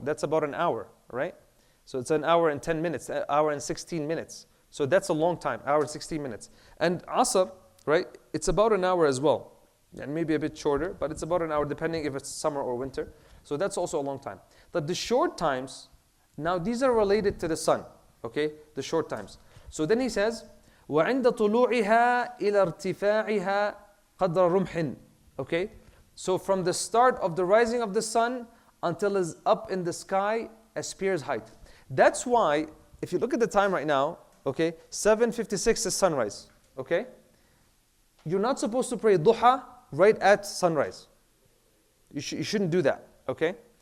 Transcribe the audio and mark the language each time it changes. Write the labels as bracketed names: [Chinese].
[English] That's about an hour, right? So it's an hour and 10 minutes, an hour and 16 minutes. So that's a long time, hour and 16 minutes. And Asr, right? It's about an hour as well. And maybe a bit shorter, but it's about an hour depending if it's summer or winter. So that's also a long time. But the short times, now these are related to the sun, okay? The short times. So then he says, [Arabic] وَعِنْدَ طُلُوعِهَا إِلَى ارْتِفَاعِهَا قَدْرَ رُمْحٍ. [English] Okay? So from the start of the rising of the sun until it's up in the sky, a spear's height. That's why, if you look at the time right now, okay, 7:56 is sunrise, okay? You're not supposed to pray duha right at sunrise. You shouldn't do that, okay?